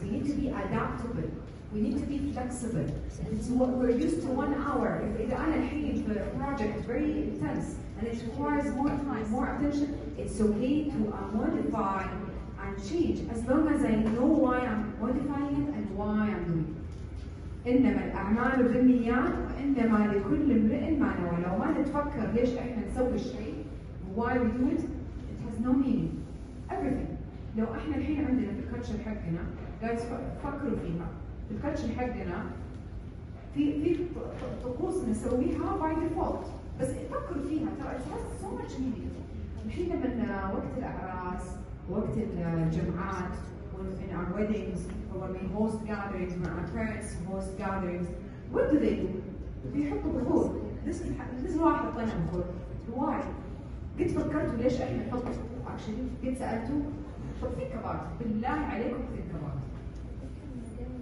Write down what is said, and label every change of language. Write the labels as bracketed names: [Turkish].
[English] We need to be adaptable. We need to be flexible. It's what we're used to 1 hour. If [Arabic] أنا الحين في [English] project very intense and it requires more time, more attention, it's okay to modify and change as long as I know why I'm modifying it and why I'm doing it. [Arabic] إنما الأعمال بالنيات وإنما لكل امرئ ما نوى. لو ما نتفكر ليش إحنا نسوي الشيء [English] why we do it, it has no meaning. Everything. [Arabic] لو إحنا الحين عندنا في الكلتشر حقنا guys فكروا فيها. في الكلتشر حقنا في طقوس نسويها [English] by default [Arabic] بس فكروا فيها ترى [English] it has so much meaning. [Arabic] الحين لما وقت الأعراس وقت الجمعات [English] in our weddings or when we host gatherings, when our parents host gatherings, what do? [Arabic] بيحطوا بخور. [English] This is why [Arabic] حطينا بخور. [English] Why? [Arabic] قد فكرتوا ليش احنا نحط actually قد سألتوا طب [English] think about it. [Arabic] بالله عليكم [English] think about it.